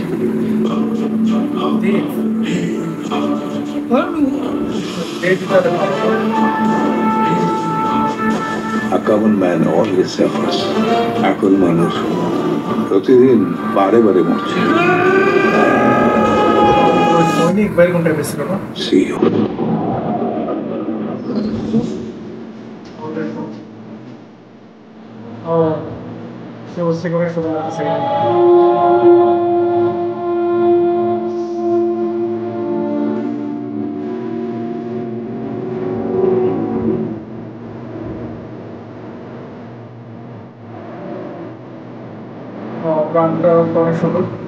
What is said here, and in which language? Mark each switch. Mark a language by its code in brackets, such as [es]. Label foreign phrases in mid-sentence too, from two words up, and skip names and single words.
[en] A common man always suffers. [bn] এখন মানুষ প্রতিদিন বারে বারে মরছে। [en] See you. [pt] Oh, se você começa a falar assim. [bn] Oh, গানটা অনেক সুন্দর।